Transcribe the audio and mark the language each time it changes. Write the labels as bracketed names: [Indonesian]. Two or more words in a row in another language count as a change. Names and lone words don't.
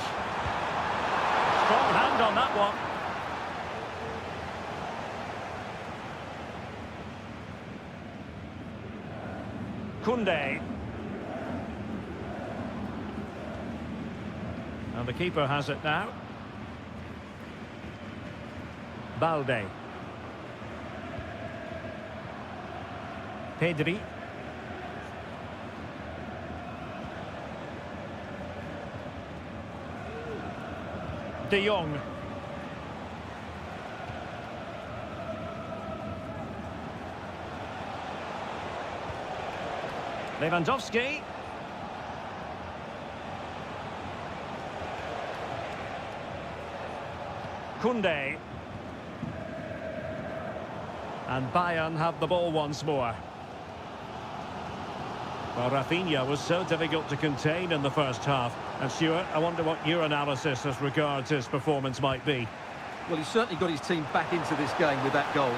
[English] Strong hand on that one. Koundé. And the keeper has it now. Balde. Pedri. De Jong. Lewandowski. Koundé. And Bayern have the ball once more. Well, Rafinha was so difficult to contain in the first half. And Stuart, I wonder what your analysis as regards his performance might be. Well, he's certainly got his team back into this game with that goal.